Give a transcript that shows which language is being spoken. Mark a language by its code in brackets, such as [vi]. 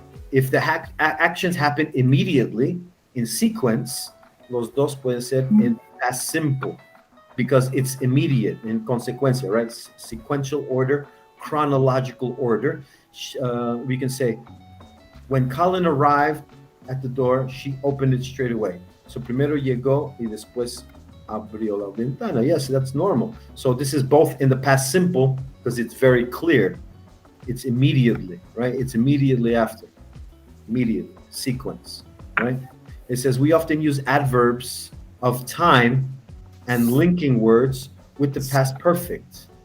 [en] If the actions happen immediately in sequence, los dos pueden ser in past simple because it's immediate in consecuencia, right? Sequential order, chronological order. We can say, when Colin arrived at the door, she opened it straight away. [es] So primero llegó y después abrió la ventana. [en] Yes, that's normal. So this is both in the past simple because it's very clear. It's immediately, right? It's immediately after. Immediate sequence, right? It says we often use adverbs of time and linking words with the past perfect.